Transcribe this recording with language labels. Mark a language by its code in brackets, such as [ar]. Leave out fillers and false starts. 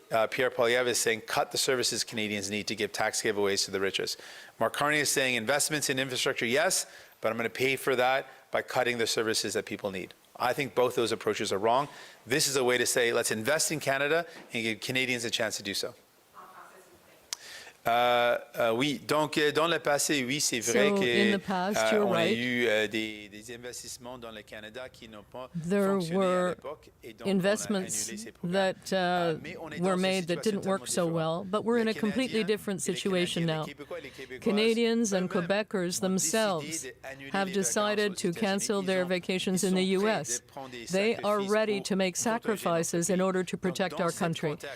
[en] Pierre Poilievre is saying, cut the services Canadians need to give tax giveaways to the richest. Mark Carney is saying, investments in infrastructure, yes, but I'm going to pay for that by cutting the services that people need. I think both those approaches are wrong. This is a way to say, let's invest in Canada and give Canadians a chance to do so. [fr] Oui, donc dans le passé, oui, c'est vrai qu'on a eu des investissements dans le Canada qui n'ont pas fonctionné à l'époque. [en] Investments that were made that didn't work so well, but we're in a completely different situation now. Canadians and Quebecers themselves have decided to cancel their vacations in the U.S. They are ready to make sacrifices in order to protect our country.